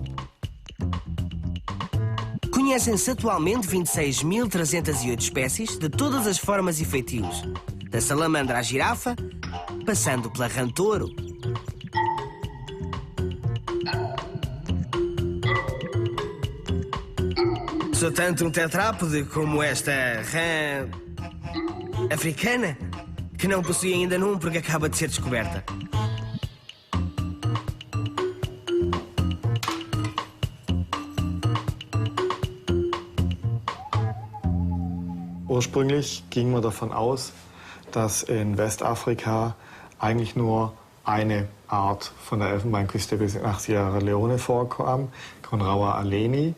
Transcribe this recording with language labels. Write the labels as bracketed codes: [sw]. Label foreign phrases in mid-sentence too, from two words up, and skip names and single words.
[pt] Conhecem-se atualmente 26.308 espécies de todas as formas e feitios, da salamandra à girafa, passando pela rã-touro. Sou tanto um tetrápode como esta rã africana, que não possui ainda num porque acaba de ser descoberta. [de] Ursprünglich ging man davon aus, dass in Westafrika eigentlich nur eine Art von der Elfenbeinküste bis nach Sierra Leone vorkam, Conraua aleni.